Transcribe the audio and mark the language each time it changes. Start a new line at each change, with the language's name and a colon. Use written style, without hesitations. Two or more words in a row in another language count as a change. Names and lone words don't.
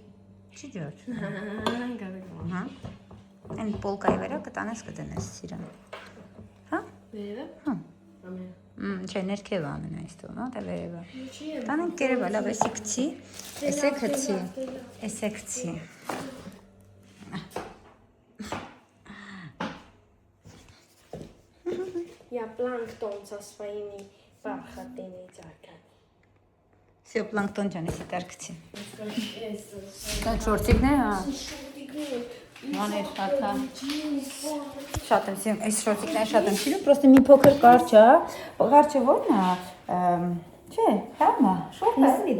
Armenian: Չի ջոջ։ Գալի։ Ահա։ Այն պոլկայի վրա կտանես կդնես սիրան։ Հա։ Վերևը։ Հա։ Ամեն։ Չէ, ներքև ամեն այստեղ, հա, դա վերևը։ Ինչի՞ է։ Տանենք կերևը, լավ, էսի գցի։ Էսե գցի։ Էսե գցի։
Russian: Я планктон со своими бархатными царками. Всё,
Armenian: պլանկտոն ջան, էսի տարկցի։ Դա շորտիկն է, հա։ Մաներ, հաթա։ Շատ եմ սիրում, այս շորտիկները շատ եմ սիրում, պրոստը մի փոքր կարճ է, կարճը ո՞րն է, չէ, հա, շորտ է, էլի։